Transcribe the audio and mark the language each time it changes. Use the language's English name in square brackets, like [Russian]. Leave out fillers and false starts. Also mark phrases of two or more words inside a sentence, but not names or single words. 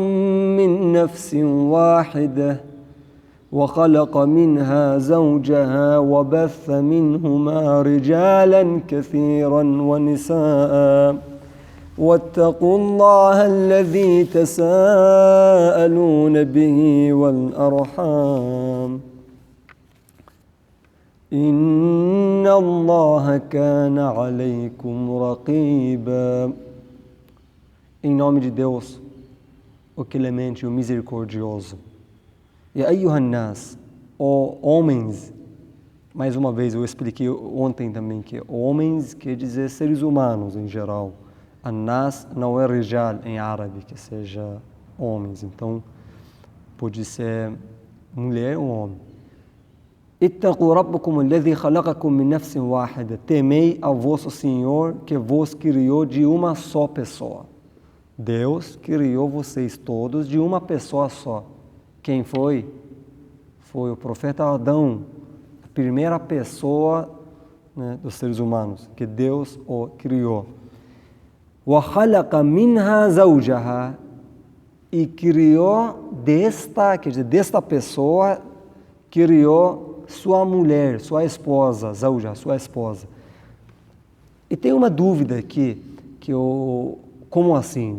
[Arabic] من نفس واحدة وخلق منها زوجها وبث منهما رجالا كثيرا ونساء واتقوا الله الذي تساءلون به والأرحام إن الله كان عليكم رقيبا. [Portuguese] Em nome de Deus, o clemente e o misericordioso. [Arabic] يا أيها الناس, [Portuguese] ó homens, mais uma vez eu expliquei ontem também que homens quer dizer seres humanos em geral. An-nas não é rijal em árabe, que seja homens, então pode ser mulher ou homem. [Arabic] اتقوا ربكم الذي خلقكم من نفس واحدة. [Portuguese] Temei ao vosso Senhor que vos criou de uma só pessoa. Deus criou vocês todos de uma pessoa só. Quem foi? Foi o profeta Adão, a primeira pessoa, né, dos seres humanos, que Deus o criou. [Arabic] وخلق منها زوجها. [Portuguese] E criou desta, quer dizer, desta pessoa, criou sua mulher, sua esposa, Zawja, sua esposa. E tem uma dúvida aqui, como assim?